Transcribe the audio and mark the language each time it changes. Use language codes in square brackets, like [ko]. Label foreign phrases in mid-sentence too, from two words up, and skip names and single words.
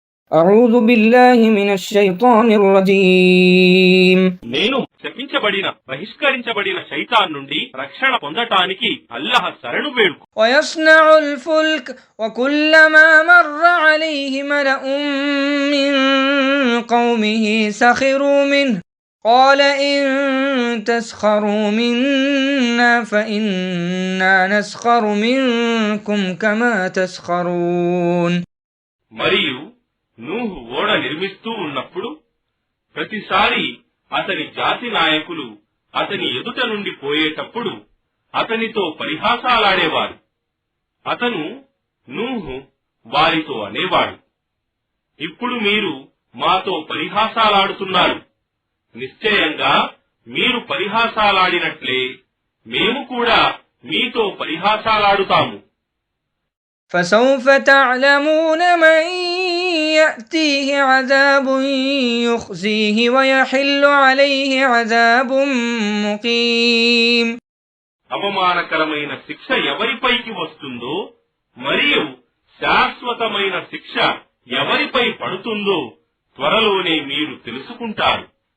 [ar] أعوذ بالله من الشيطان الرجيم [te] నేను శపించబడిన బహిష్కరించబడిన శైతాన్ నుండి రక్షణ పొందటానికి అల్లాహ్ శరణు వేడుకు. [ar] ويصنع الفلك وكلما مر عليه ملأ من قومه سخروا منه قال إن تسخروا منا فإنا نسخر منكم كما تسخرون. [te] మరియు నూహు ఓడ నిర్మిస్తూ ఉన్నప్పుడు ప్రతిసారి అతని జాతి నాయకులు అతని ఎదుట నుండి పోయేటప్పుడు అతనితో పరిహాసాలాడేవారు. అతను నూహు వారితో అనేవాడు, ఇప్పుడు మీరు మాతో పరిహాసాలాడుతున్నారు, నిశ్చయంగా మీరు పరిహాసాలాడినట్లే మేము కూడా మీతో పరిహాసాలాడుతాము. [ar] فسوف تعلمون من يأتيه عذاب يخزيه ويحل عليه عذاب مقيم. [te] అవమానకరమైన శిక్ష ఎవరిపైకి వస్తుందో మరియు శాశ్వతమైన శిక్ష ఎవరిపై పడుతుందో త్వరలోనే మీరు తెలుసుకుంటారు.